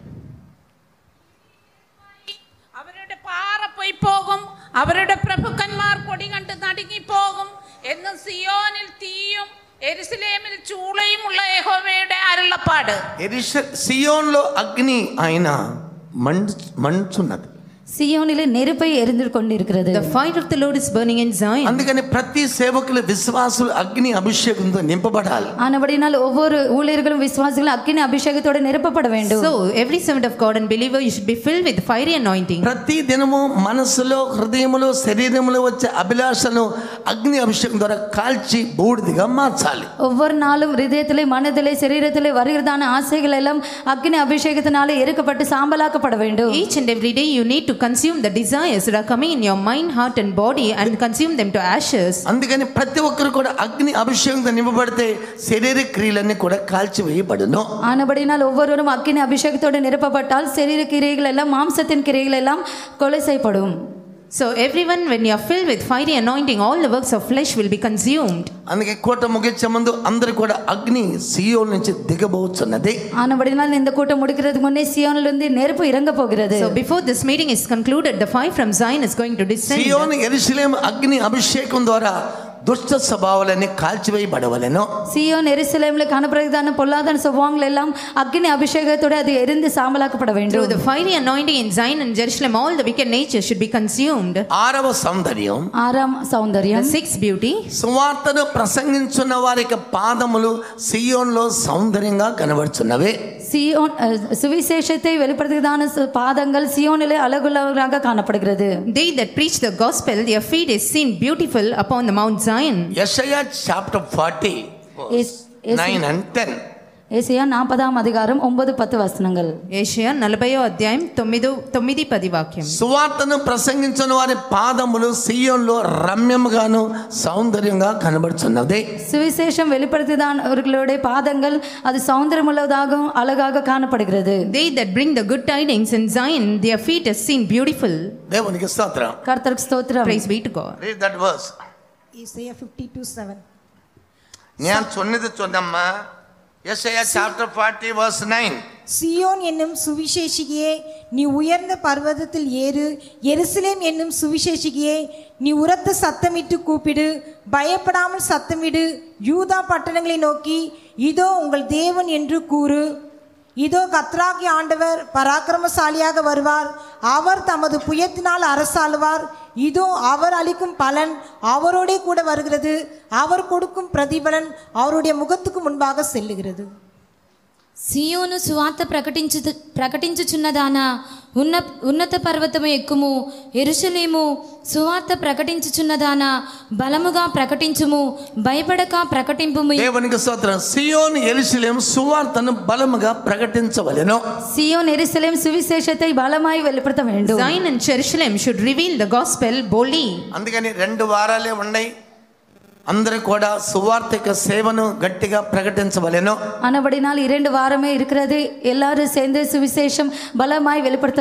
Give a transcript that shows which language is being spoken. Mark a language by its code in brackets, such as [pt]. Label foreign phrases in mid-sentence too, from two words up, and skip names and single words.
[ml] അവരുടെ പാറ പോയി പോകും, അവരുടെ പ്രഭുക്കന്മാർ കൊടി കണ്ട് നടുങ്ങിപ്പോകും. എന്നും സിയോനിൽ തീയും യെരൂശലേമിൽ ചൂളയുമുള്ള യഹോവയുടെ അരുളപ്പാട്. [te] సియోన్లో అగ్ని ఆయన మండుచున్నది. [ta] சியோனிலே நெருப்பை எரிந்து கொண்டிருக்கிறது. [en] The fire of the Lord is burning in Zion. [te] అందుకని ప్రతి సేవకులు విశ్వాసులు అగ్ని అభిషేకంతో నింపబడాలి. [ta] ஆனபடினால் ஒவ்வொரு ஊழியர்களும் விசுவாசிகளும் அக்கினி அபிஷேகத்தோடு நிரப்பப்பட வேண்டும். [en] So every servant of God and believer you should be filled with fiery anointing. [te] ప్రతి దినము మనసులో, హృదయములో, శరీరములో వచ్చే అభిలాషను అగ్ని అభిషేకం ద్వారా కాల్చి బూడిదగా మార్చాలి. [ta] ஒவ்வொரு நாளும் இதயத்திலே, மனதிலே, சரீரத்திலே வருகிறதான ஆசைகள் எல்லாம் அக்கினி அபிஷேகத்தினாலே எரிக்கப்பட்டு சாம்பலாக்கப்பட வேண்டும். [en] Each and every day you need to consume the desires that are coming in your mind, heart and body and consume them to ashes. [te] అందుకని ప్రతి ఒక్కరు కూడా అగ్ని అభిషేకంతో నింపబడితే శరీర క్రియలన్నీ కూడా కాల్చివేయబడును. [ta] ஆனபடினால் ஒவ்வொருவரும் அக்கினி அபிஷேகத்தோடு நிரப்பப்பட்டால் சரீர கிரியைகள் எல்லாம் மாம்சத்தின் கிரியைகள் எல்லாம் கொலை செய்யப்படும். [en] So everyone, when you are filled with fiery anointing, all the works of flesh will be consumed. [te] అందుకే కోట ముగించే ముందు అందరూ కూడా అగ్ని సియోన్ నుంచి దిగబోతున్నది. [ta] ஆனபடினால் இந்த கூட்டம் முடிக்கிறதுக்கு முன்னே சியோனிலிருந்து நெருப்பு இறங்க போகிறது. [en] So before this meeting is concluded, the fire from Zion is going to descend. [te] సియోన్ యెరూషలేము అగ్ని అభిషేకం ద్వారా దుష్ట స్వభావాలన్నీ కాల్చివేయబడవలెను. [ta] சியோன் எருசலேமில் காணப்படுகிறதான பொல்லாதான சுபாவங்கள் எல்லாம் அக்னி அபிஷேகத்தோடு அது எரிந்து சாம்பலாக்கப்பட வேண்டும். [en] Through the fiery anointing in Zion and Jerusalem, all the wicked nature should be consumed. [te] ఆరవ సౌందర్యం, [ta] ஆறாம் சௌந்தர்யம், [en] The sixth beauty, [te] సువార్తను ప్రసంగించున్న వారికి పాదములు సియోన్లో సౌందర్యంగా కనబడుచున్నవే. [ta] சியோன் சுவிசேஷத்தை வெளிப்படுத்துகிறதான பாதங்கள் சியோனிலே அழகுள்ளவராக காணப்படுகிறது. [en] they that preach the gospel, their feet is seen beautiful upon the Mount Zion. [te] యెషయా చాప్టర్ 40 9 and 10. [ta] ஏசாயா 40ஆம் அதிகாரம் 9-10 వచనங்கள். [te] ఏషియా 40వ అధ్యాయం 9-10 వాక్యం. సువార్తను ప్రసంగించిన వారి పాదములు సియోన్లో రమ్యముగాను సౌందర్యంగా కనబడుచున్నది. [ta] சுவிசேஷம் வெளிப்படுத்துகிறவர்களுடைய பாதங்கள் அது சௌந்தரியமுள்ளதாகவும் அழகாக காணப்படுகிறது. [en] they that bring the good tidings in Zion, their feet is seen beautiful. [te] దేవునికి స్తోత్రం. [ta] கர்த்தருக்கு ஸ்தோத்திரம். [en] Praise be to God. Read that verse. Isaiah 52:7. [ta] ഞാൻ சொன்னது சொன்னம்மா. Yesaya [en] chapter 40 verse 9. [ta] சியோன் என்னும் சுவிசேஷிகையே, நீ உயர்ந்த பர்வதத்தில் ஏறு. எருசலேம் என்னும் சுவிசேஷிகையே, நீ உரத்த சத்தமிட்டு கூப்பிடு. பயப்படாமல் சத்தமிடு. யூதா பட்டணங்களை நோக்கி, இதோ உங்கள் தேவன் என்று கூறு. இதோ கர்த்தராகிய ஆண்டவர் பராக்கிரமசாலியாக வருவார். அவர் தமது புயத்தினால் அரசாளுவார். இதோ அவர் அளிக்கும் பலன் அவரோடே கூட வருகிறது. அவர் கொடுக்கும் பிரதிபலன் அவருடைய முகத்துக்கு முன்பாக செல்லுகிறது. [te] సియోను సువార్త ప్రకటించుచున్నదానా, ఉన్నత పర్వతము ఎక్కుము. యెరూషలేము సువార్త ప్రకటించుచున్నదానా, బలముగా ప్రకటించుము. భయపడక ప్రకటింపుము. దేవునికి స్తోత్రం. సియోన్ యెరూషలేము సువార్తను బలముగా ప్రకటించవలెను. [ta] சியோன் எருசலேம் சுவிசேஷத்தை பலமாய் வெளிப்படுத்த வேண்டும். [en] Zion and Jerusalem should reveal the gospel boldly. [te] అందుకని 2 వారాలే ఉన్నాయి. అందరూ కూడా సువార్తిక సేవను గట్టిగా ప్రకటించవలెను. [ta] ஆனபடினால் 2 வாரமே இருக்கிறது. எல்லாரும் சேர்ந்து சுவிசேஷம் பலமாய் வெளிப்படுத்த